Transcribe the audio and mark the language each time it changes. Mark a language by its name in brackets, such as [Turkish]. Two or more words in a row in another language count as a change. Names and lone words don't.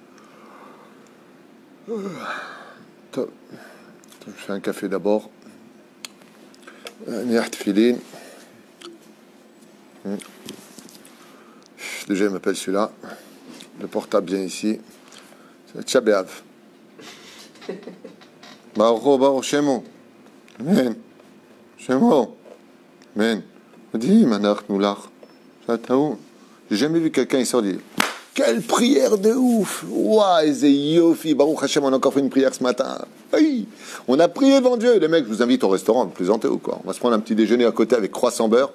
[French] Je fais un café d'abord. Déjà, il m'appelle celui-là. Le portable vient ici. C'est Tchabéav. [Hebrew] ברוך שמו. אמן. [French] Shemo. Amen. Dis, manach noulach. J'ai jamais vu quelqu'un, il sort, dit quelle prière de ouf! Waouh, [Hebrew] יופי, ברוך השם, [French] on a encore fait une prière ce matin. Oui, on a prié devant Dieu. Les mecs, je vous invite au restaurant, vous plaisantez ou quoi? On va se prendre un petit déjeuner à côté avec croissant beurre.